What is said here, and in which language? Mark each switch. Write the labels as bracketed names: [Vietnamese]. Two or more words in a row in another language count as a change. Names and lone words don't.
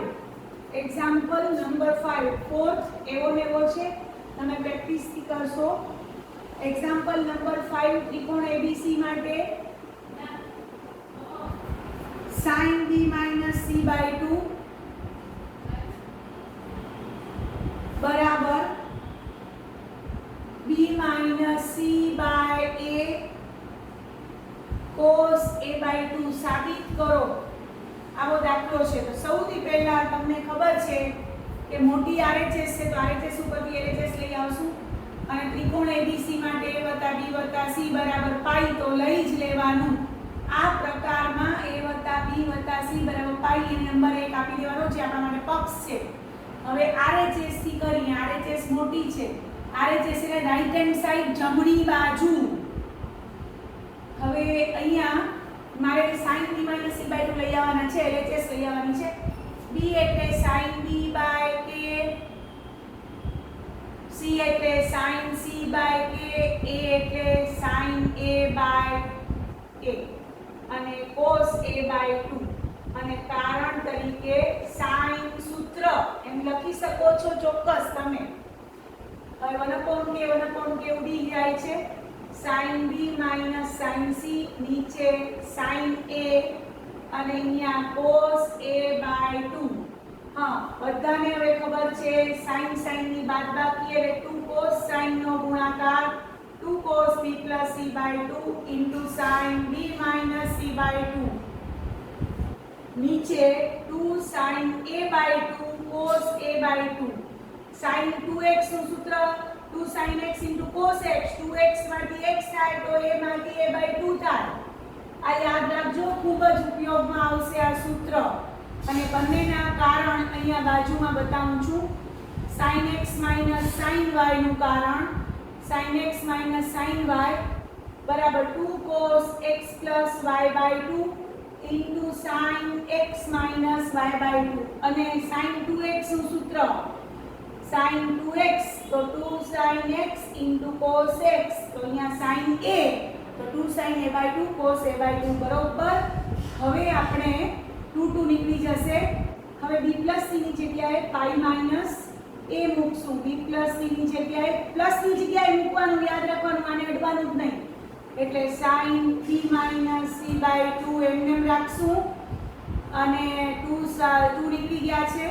[English] example number [Gujarati] 5 ફોર્થ એવો ને એવો છે, તમે પ્રેક્ટિસથી કરશો. [English] example number [Gujarati] 5 ત્રિકોણ એબીસી માટે sin b - c/2 બરાબર b - c/a cos a/2 સાબિત કરો. આવો દાખલો છે. તો સૌથી પહેલા તમને ખબર છે કે મોટી RHS છે, તો RHS ઉપરથી LHS લઈ આવશું અને ત્રિકોણ ABC માટે a + b + c બરાબર પાઈ તો લઈ જ લેવાનું. આ પ્રકારમાં a + b + c બરાબર પાઈ એ નંબર 1 આપી દેવાનો જે આપણા માટે પક્ષ છે. હવે RHS થી કરીએ. RHS મોટી છે. RHS એટલે [English] right hand side [Gujarati] જમણી બાજુ. હવે અહીંયા મારે sin b - c/2 લઈ આવવાના છે, LHS લઈ આવવાની છે. b એટલે sin b/k, c એટલે sin c/k, a એટલે sin a/k અને cos a/2 અને કારણ તરીકે sin સૂત્ર એમ લખી શકો છો ચોક્કસ તમે. હવે 1/k ઉડી જાય છે. sin b - sin c નીચે sin a અને અહીંયા cos a/2. હા, બધાને હવે ખબર છે sin ની બાદબાકી એટલે 2 cos sin નો ગુણાકાર 2 cos b + c/2 sin b - c/2 નીચે 2 sin a/2 cos a/2. sin 2x નું સૂત્ર 2 sin x * cos x. 2x માંથી x થાય તો a માંથી a/2 થાય. આ યાદ રાખજો, ખૂબ જ ઉપયોગમાં આવશે આ સૂત્ર. અને બંનેના કારણ અહીંયા બાજુમાં બતાવું છું. sin x - sin y નું કારણ sin x - sin y બરાબર 2 cos x + y/2 sin x - y/2 અને sin 2x નું સૂત્ર sin 2x તો 2 sin x * cos x તો અહીંયા sin a તો 2 sin a/2 cos a/2 બરોબર. હવે આપણે 2 નીકળી જશે. હવે b + c ની જગ્યાએ [English] pi minus [Gujarati] a મૂકશું. b + c ની જગ્યાએ પ્લસ ની જગ્યાએ મૂકવાનું, યાદ રાખવાનું, આને અડવાનું જ નહીં. એટલે sin b - c/2 એમને રાખશું અને 2 નીકળી ગયા છે.